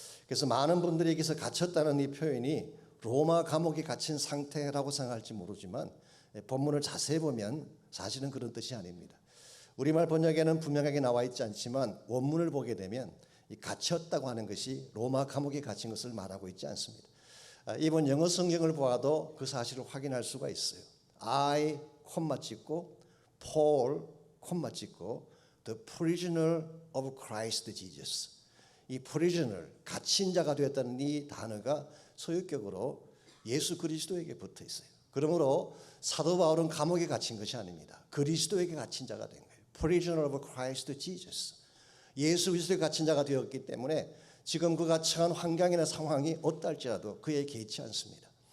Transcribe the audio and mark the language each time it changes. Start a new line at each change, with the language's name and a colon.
Korean: 그래서 많은 분들이 여기서 갇혔다는 이 표현이 로마 감옥에 갇힌 상태라고 생각할지 모르지만 본문을 자세히 보면 사실은 그런 뜻이 아닙니다. 우리말 번역에는 분명하게 나와 있지 않지만 원문을 보게 되면 이 갇혔다고 하는 것이 로마 감옥에 갇힌 것을 말하고 있지 않습니다. 이번 영어 성경을 보아도 그 사실을 확인할 수가 있어요.
English: I
Korean: 콤마 찍고
English: Paul 콤마 찍고 The prisoner of Christ Jesus.
Korean: 이 prisoner 갇힌 자가 되었다는 이 단어가 소유격으로 예수 그리스도에게 붙어 있어요. 그러므로 사도 바울은 감옥에 갇힌 것이 아닙니다. 그리스도에게 갇힌 자가 된 거예요.
English: Prisoner of Christ Jesus.
Korean: 예수 그리스도에 갇힌 자가 되었기 때문에 지금 그가 처한 환경이나 상황이 어떨지라도 그에 개의치 않습니다.